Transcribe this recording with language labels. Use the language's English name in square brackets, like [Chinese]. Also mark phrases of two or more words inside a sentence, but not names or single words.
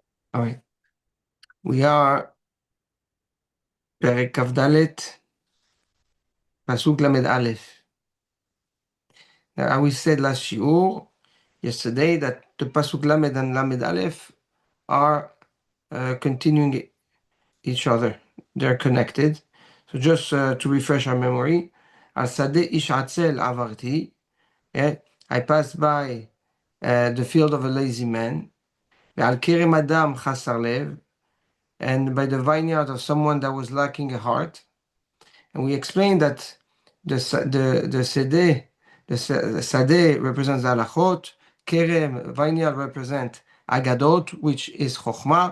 [English] All right. We are [Hebrew] פרק כ"ד, פסוק ל"א. [English] Now, we said last shiur, yesterday, that the [Hebrew] פסוק למ"ד [English] and [Hebrew] למ"ד אל"ף [English] are continuing each other. They're connected. So just to refresh our memory, [Hebrew] על שדה איש עצל עברתי. [English] I passed by the field of a lazy man. [Hebrew] על כרם אדם חסר לב, [English] and by the vineyard of someone that was lacking a heart. And we explained that the sedeh, the sadeh represents halachot, kerem, vineyard represent agadot, which is chokhmah.